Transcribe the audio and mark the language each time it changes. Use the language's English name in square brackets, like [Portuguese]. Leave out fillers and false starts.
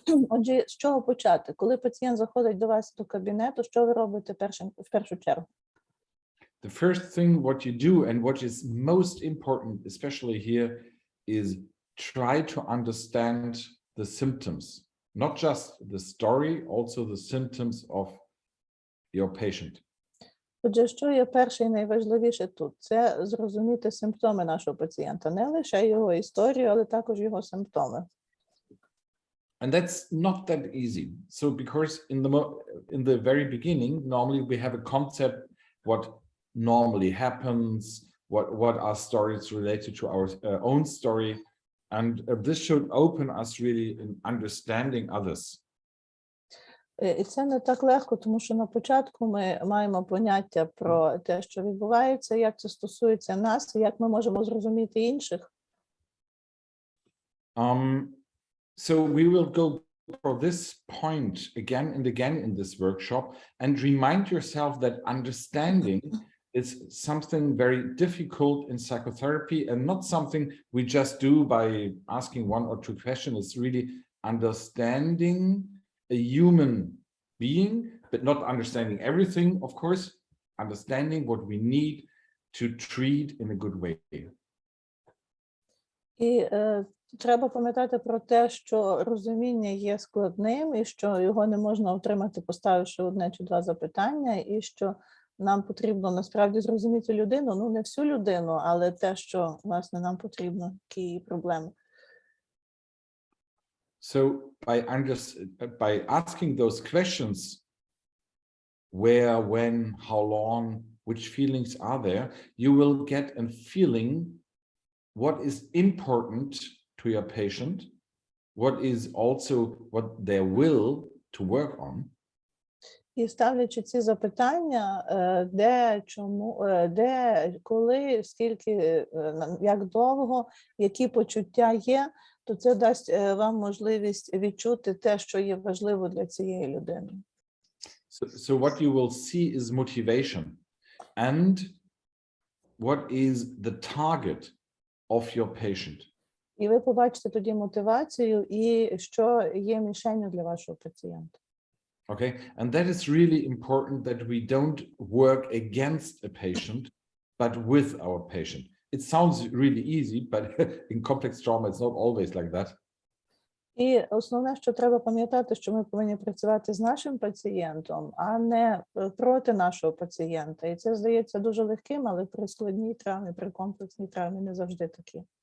[Ukrainian] Отже, з чого почати? Коли пацієнт заходить до вас до кабінету, що ви робите в першу чергу? [English] The first thing what you do and what is most important, especially here, is try to understand the symptoms, not just the story, also the symptoms of your patient. [Ukrainian] Отже, що є перше і найважливіше тут? Це зрозуміти симптоми нашого пацієнта, не лише його історію, але також його симптоми. [English] And that's not that easy. So because in the very beginning, normally we have a concept what normally happens, what are stories related to our own story, and this should open us really in understanding others. [Ukrainian] І це не так легко, тому що на початку ми маємо поняття про те, що відбувається, як це стосується нас, і як ми можемо зрозуміти інших. [English] So we will go for this point again and again in this workshop and remind yourself that understanding is something very difficult in psychotherapy and not something we just do by asking 1 or 2 questions. It's really understanding a human being, but not understanding everything, of course, understanding what we need to treat in a good way. [Ukrainian] І треба пам'ятати про те, що розуміння є складним, і що його не можна отримати, поставивши 1 чи 2 запитання, і що нам потрібно насправді зрозуміти людину, ну не всю людину, але те, що, власне, нам потрібно, які її проблеми. [English] So by asking those questions, where, when, how long, which feelings are there, you will get a feeling what is important to your patient, what is also what they will to work on. [Ukrainian] І ставлячи ці запитання, де, чому, де, коли, скільки, як довго, які почуття є, то це дасть вам можливість відчути те, що є важливо для цієї людини. [English] So what you will see is motivation and what is the target of your patient. [Ukrainian] І ви побачите тоді мотивацію і що є мішенью для вашого пацієнта. [English] Okay, and that is really important that we don't work against a patient, but with our patient. It sounds really easy, but in complex trauma, it's not always like that. [Ukrainian] І основне, що треба пам'ятати, що ми повинні працювати з нашим пацієнтом, а не проти нашого пацієнта. І це здається дуже легким, але при складній травмі, при комплексній травмі не завжди такі.